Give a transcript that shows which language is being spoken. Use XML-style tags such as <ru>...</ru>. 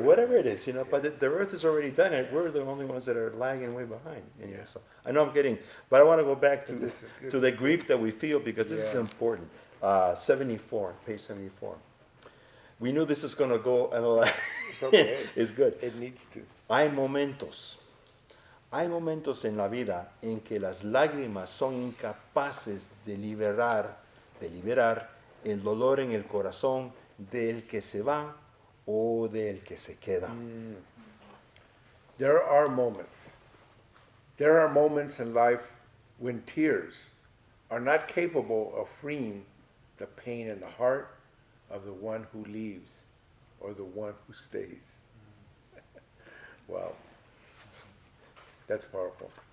<en>Whatever it is, But the earth has already done it. We're the only ones that are lagging way behind. So I know I'm getting, but I want to go back to the grief that we feel, because this is important. 74, page 74. We knew this was going to go, and It's okay. it's good. It needs to.</en> <es>Hay momentos en la vida en que las lágrimas son incapaces de liberar el dolor en el corazón del que se va o del que se queda.</es> <en>There are moments. There are moments in life when tears are not capable of freeing the pain in the heart of the one who leaves or the one who stays. Wow. That's powerful.</en>